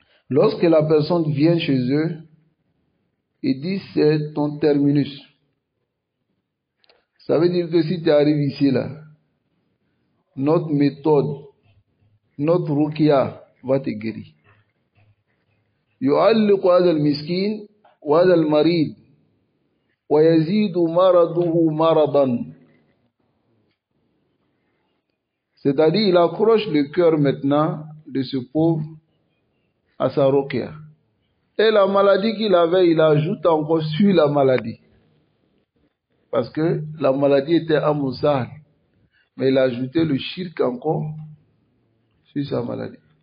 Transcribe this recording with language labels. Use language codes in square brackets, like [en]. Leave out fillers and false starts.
[fr] Lorsque la personne vient chez eux, il dit c'est ton terminus. Ça veut dire que si tu arrives ici, là, notre méthode, notre ruqya va te guérir. [ar] يعلق هذا المسكين وهذا المريض ويزيد مرضه مرضا. [fr] C'est-à-dire, il accroche le cœur maintenant de ce pauvre à sa ruqya. Et la maladie qu'il avait, il ajoute encore sur la maladie. Parce que la maladie était amoussale. Mais il a ajouté le shirk encore sur sa maladie.